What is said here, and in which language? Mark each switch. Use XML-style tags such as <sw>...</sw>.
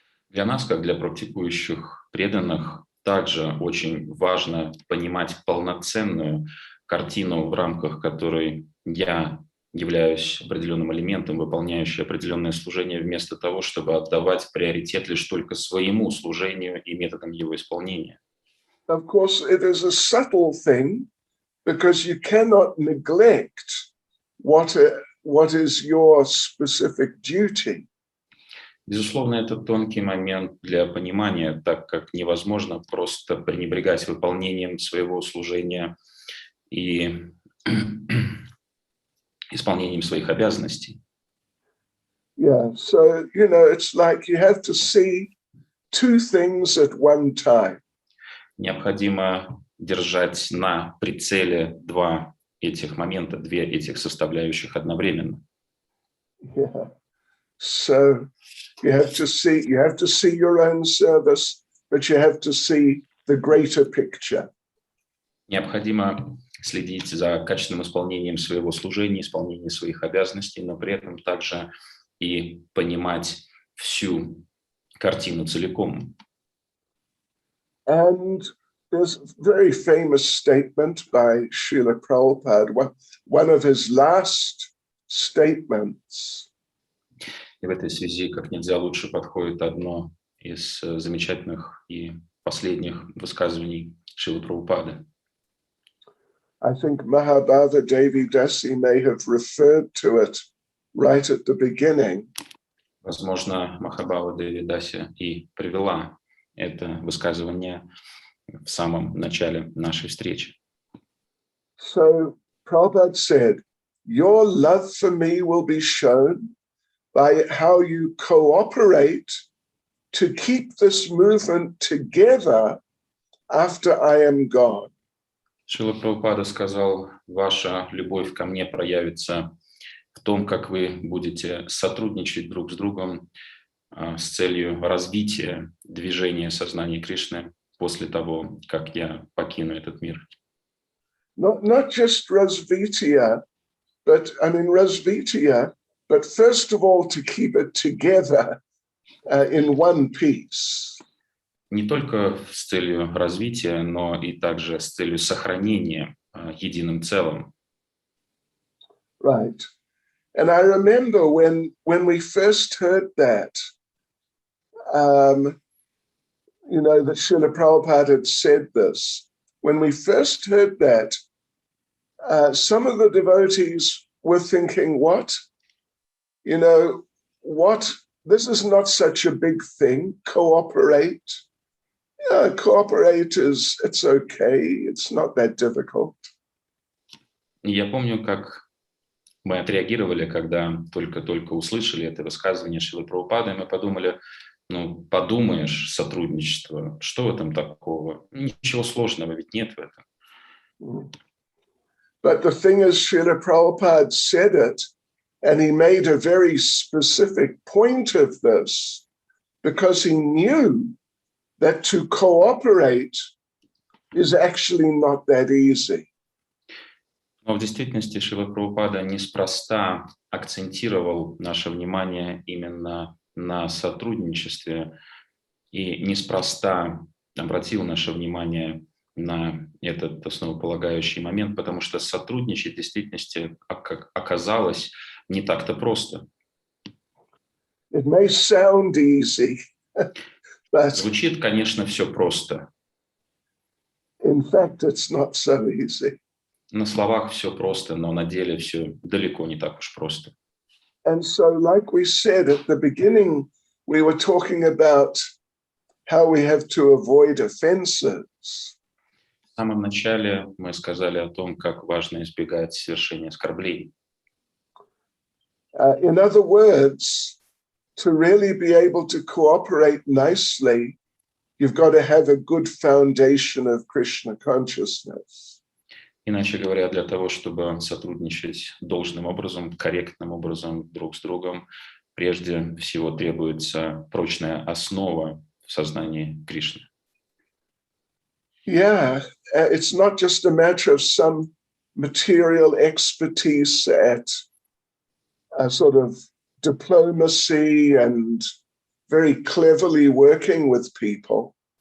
<ru>Для нас, как для практикующих преданных, также очень важно понимать полноценную картину, в рамках которой я являюсь определенным элементом, выполняющим определенное служение, вместо того, чтобы отдавать приоритет лишь только своему служению и методам его исполнения.</ru> <en>Of course, it is a subtle thing because you cannot neglect what is your specific duty.</en> <ru>Безусловно, это тонкий момент для понимания, так как невозможно просто пренебрегать выполнением своего служения и исполнением своих обязанностей.</ru> <en>Yeah, so, you know, it's like you have to see two things at one time.</en> <ru>Необходимо держать на прицеле два этих момента, две этих составляющих одновременно.</ru> <en>Yeah. So you have to see your own service, but you have to see the greater picture.</en> <ru>Необходимо следить за качественным исполнением своего служения, исполнением своих обязанностей, но при этом также и понимать всю картину целиком.</ru> <en>And there's a very famous statement by Srila Prabhupada, one of his last statements.</en> <ru>И в этой связи как нельзя лучше подходит одно из замечательных и последних высказываний Шрилы Прабхупады.</ru> <en>I think Mahabharata Devi Dasi may have referred to it right at the beginning.</en> <ru>Возможно, Махабхава Деви Даси и привела это высказывание в самом начале нашей встречи.</ru> <en>So Prabhupada said, your love for me will be shown by how you cooperate to keep this movement together after I am gone.</en> <ru>Шрила Прабхупада сказал, ваша любовь ко мне проявится в том, как вы будете сотрудничать друг с другом с целью развития движения сознания Кришны после того, как я покину этот мир.</ru> <en>Not just</en> <ru>развитие, развитие,</ru> <en>but first of all to keep it together in one piece.</en> <ru>Не только с целью развития, но и также с целью сохранения единым целым.</ru> <en>Right. And I remember when we first heard that, that Srila Prabhupada had said this. When we first heard that, some of the devotees were thinking, what? What? This is not such a big thing. Cooperate. Yeah, cooperate it's okay. It's not that difficult.</en> <ru>Я помню, как мы отреагировали, когда только-только услышали это высказывание Шрилы Прабхупады, и мы подумали, подумаешь, сотрудничество, что в этом такого? Ничего сложного ведь нет в этом.</ru> <en>But the thing is, Srila Prabhupada said it, and he made a very specific point of this, because he knew that to cooperate is actually not that easy.</en> <ru>Но в действительности Шрила Прабхупада неспроста акцентировал наше внимание именно на сотрудничестве и неспроста обратил наше внимание на этот основополагающий момент, потому что сотрудничать в действительности оказалось не так-то просто.</ru> <en>It may sound easy, but</en> <ru>Звучит, конечно, все просто.</ru> <en>in fact, it's not so easy.</en> <ru>На словах все просто, но на деле все далеко не так уж просто.</ru> <en>And so, like we said at the beginning, we were talking about how we have to avoid offenses.</en> <ru>В самом начале мы сказали о том, как важно избегать совершения оскорблений.</ru> <en>In other words, to really be able to cooperate nicely, you've got to have a good foundation of Krishna consciousness.</en> <ru>Иначе говоря, для того, чтобы сотрудничать должным образом, корректным образом друг с другом, прежде всего требуется прочная основа в сознании Кришны.</ru> <en>Yeah, it's not just a matter of some material expertise at a sort of diplomacy and very cleverly working with people.</en>